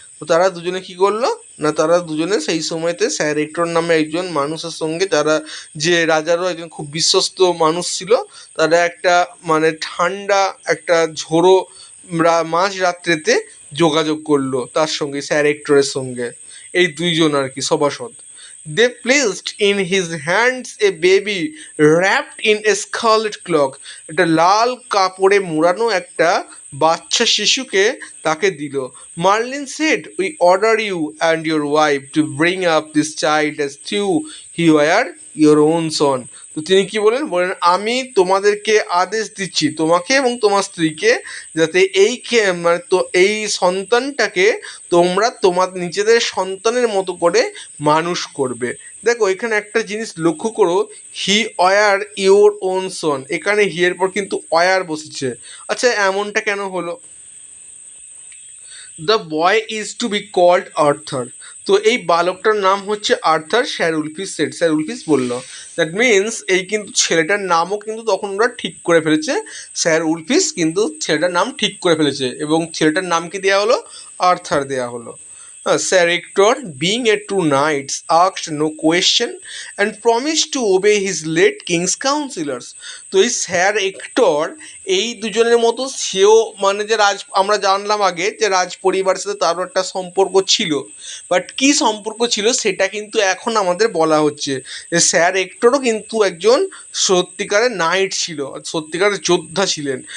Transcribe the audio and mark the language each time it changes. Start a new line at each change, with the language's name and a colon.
Bangla: তো তারা দুজনে কী করলো না, তারা দুজনে সেই সময়তে স্যার হেক্টর নামে একজন মানুষের সঙ্গে, যারা যে রাজারও একজন খুব বিশ্বস্ত মানুষ ছিল, তারা একটা মানে ঠান্ডা একটা ঝোড়ো মাঝ রাত্রেতে যোগাযোগ করলো তার সঙ্গে, স্যার হেক্টরের সঙ্গে, এই দুইজন আর কি সভাসদ।
English: They placed in his hands a baby wrapped in a scarlet cloak.
Bangla: একটা লাল কাপড়ে মোড়ানো একটা বাচ্চা শিশুকে তাকে দিল।
English: Merlin said, "We order you and your wife to bring up this child as though he were your own son."
Bangla: তো তিনি কি বলেন, আমি তোমাদেরকে আদেশ দিচ্ছি, তোমাকে এবং তোমার স্ত্রীকে, যাতে মানে তো এই সন্তানটাকে তোমরা তোমার নিজেদের সন্তানের মতো করে মানুষ করবে। দেখো এখানে একটা জিনিস লক্ষ্য করো,
English: he were your own son,
Bangla: এখানে হি এর পর কিন্তু ওয়ার বসেছে। আচ্ছা এমনটা কেন হলো?
English: The boy is to be called Arthur.
Bangla: তো এই বালকটার নাম হচ্ছে আর্থার, স্যার উলফিস সেড, স্যার উলফিস বলল।
English: that means
Bangla: এই কিন্তু ছেলেটার নামও কিন্তু তখন ওরা ঠিক করে ফেলেছে, স্যার উলফিস কিন্তু ছেলেটার নাম ঠিক করে ফেলেছে এবং ছেলেটার নাম কি দেওয়া হলো? আর্থার দেওয়া হলো।
English: Sir Hector, being a true knight, asked no question and promised to obey his late king's counselors.
Bangla: তো এই স্যার হেক্টর এই দুজনের মতো সেও মানে যে আমরা জানলাম আগে যে রাজ পরিবারের সাথে তারও একটা সম্পর্ক ছিল, বাট কী সম্পর্ক ছিল সেটা কিন্তু এখন আমাদের বলা হচ্ছে যে স্যার হেক্টরও কিন্তু একজন সত্যিকারের নাইট ছিল, সত্যিকারের যোদ্ধা ছিলেন।